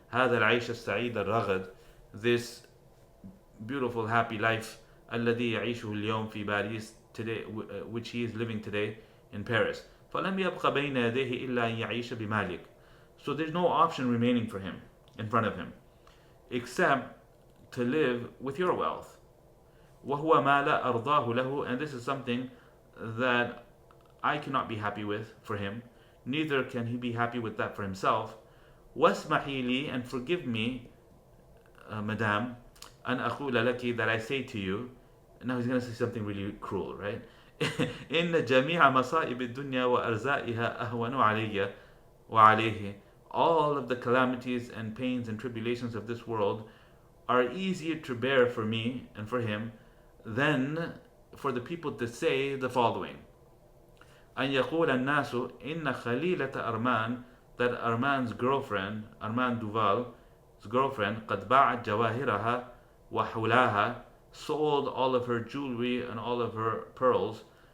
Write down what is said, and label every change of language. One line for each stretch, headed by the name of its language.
Arabic: هذا العيش السعيد الرغد,
English: this beautiful happy life,
Arabic: الذي يعيشه اليوم في باريس,
English: today, which he is living today in Paris.
Arabic: فلم يبق بين يديه إلا أن يعيش بمالك.
English: So there's no option remaining for him, in front of him, except to live with your wealth.
Arabic: وهو ما لا أرضاه له,
English: and this is something that I cannot be happy with for him, neither can he be happy with that for himself.
Arabic: واسمحي لي,
English: and forgive me, Madame,
Arabic: أن أقول لك,
English: that I say to you. Now he's going to say something really cruel, right?
Arabic: إن جميع مصائب الدنيا وأرزائها أهون علي وعليه.
English: All of the calamities and pains and tribulations of this world are easier to bear for me and for him than for the people to say the following.
Arabic: أن يقول الناس إن خليلة أرمان,
English: that Armand's girlfriend, Armand Duval's girlfriend,
Arabic: قد باعت جواهرها وحولاها,
English: sold all of her jewelry and all of her pearls.